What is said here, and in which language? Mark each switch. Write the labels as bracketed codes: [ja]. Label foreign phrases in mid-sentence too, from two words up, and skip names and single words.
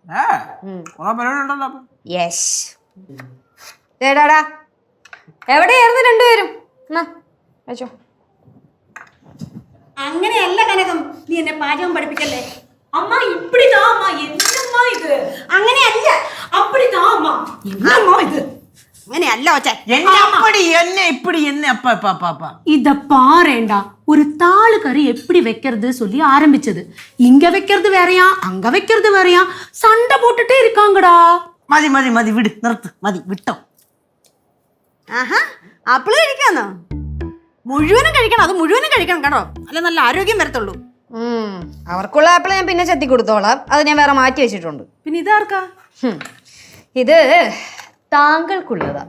[ml] യെസ്. ഏടാടാ എവിടെയായിരുന്നു രണ്ടുപേരും? വെച്ചോ. അങ്ങനെയല്ല കനകം, നീ എന്നെ പാചകം പഠിപ്പിക്കല്ലേ. [ta] அம்மா இப்பிடிதா அம்மா, என்னம்மா இது? അങ്ങനെയല്ല, அப்பிடிதா அம்மா, என்னம்மா இது? [ml] അങ്ങനെയല്ല [ta] இத பாருடா, ஒரு தாளு கறி எப்படி வைக்கிறது சொல்லி ஆரம்பிச்சது. இங்க வைக்கிறது வேறையா, அங்க வைக்கிறது வேறையா, சண்டை போட்டுட்டே இருக்காங்கடா. [ml] മതി മതി മതി വിട്, നിർത്ത്, മതി, വിട്ടോ. ആപ്പിള് കഴിക്കാന്നോ? മുഴുവനും കഴിക്കണം, അത് മുഴുവനും കഴിക്കണം കേട്ടോ, അല്ല നല്ല ആരോഗ്യം വരത്തുള്ളൂ. അവർക്കുള്ള ആപ്പിൾ ഞാൻ പിന്നെ ചെത്തി കൊടുത്തോളാം, അത് ഞാൻ വേറെ മാറ്റി വെച്ചിട്ടുണ്ട്. പിന്നെ ഇതാർക്കാ? ഇത് താങ്കൾക്കുള്ളതാ.